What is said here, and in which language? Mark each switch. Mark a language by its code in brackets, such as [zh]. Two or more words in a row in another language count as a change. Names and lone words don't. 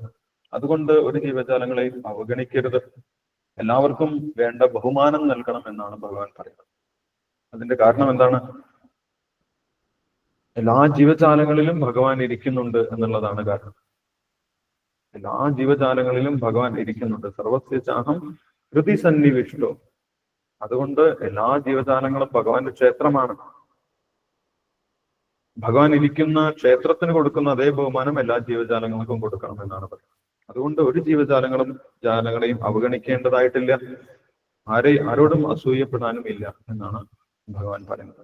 [ml] അതുകൊണ്ട് ഒരു ജീവജാലങ്ങളെയും അവഗണിക്കരുത്. എല്ലാവർക്കും വേണ്ട ബഹുമാനം നൽകണം എന്നാണ് ഭഗവാൻ പറയുന്നത്. അതിന്റെ കാരണം എന്താണ്? എല്ലാ ജീവജാലങ്ങളിലും ഭഗവാൻ ഇരിക്കുന്നുണ്ട് എന്നുള്ളതാണ് കാരണം. എല്ലാ ജീവജാലങ്ങളിലും ഭഗവാൻ ഇരിക്കുന്നുണ്ട്. [sa] സർവസ്യ ചാഹം ഹൃദി സന്നിവിഷ്ടോ. [ml] അതുകൊണ്ട് എല്ലാ ജീവജാലങ്ങളും ഭഗവാന്റെ ക്ഷേത്രമാണ്. ഭഗവാൻ ഇരിക്കുന്ന ക്ഷേത്രത്തിന് കൊടുക്കുന്ന അതേ ബഹുമാനം എല്ലാ ജീവജാലങ്ങൾക്കും കൊടുക്കണം എന്നാണ് പറയുന്നത്. അതുകൊണ്ട് ഒരു ജാലങ്ങളെയും അവഗണിക്കേണ്ടതായിട്ടില്ല. ആരോടും അസൂയപ്പെടാനും ഇല്ല എന്നാണ് ഭഗവാൻ പറയുന്നത്.